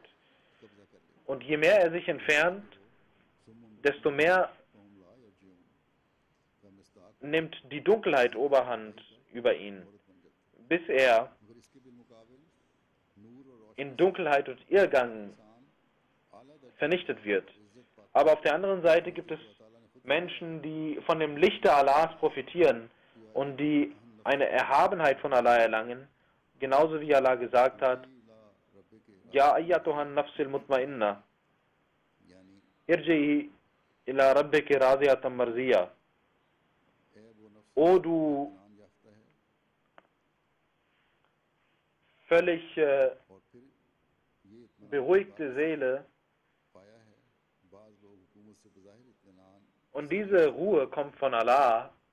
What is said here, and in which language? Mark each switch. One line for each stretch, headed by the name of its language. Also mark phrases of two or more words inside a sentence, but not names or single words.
German: Und je mehr er sich entfernt, desto mehr nimmt die Dunkelheit Oberhand über ihn, bis er in Dunkelheit und Irrgang vernichtet wird. Aber auf der anderen Seite gibt es Menschen, die von dem Lichte Allahs profitieren und die eine Erhabenheit von Allah erlangen, genauso wie Allah gesagt hat,
Arabic: يا أيتها النفس المطمئنة ارجعي إلى ربك راضية مرضية.
German: O du völlig beruhigte Seele, und diese Ruhe kommt von Allah,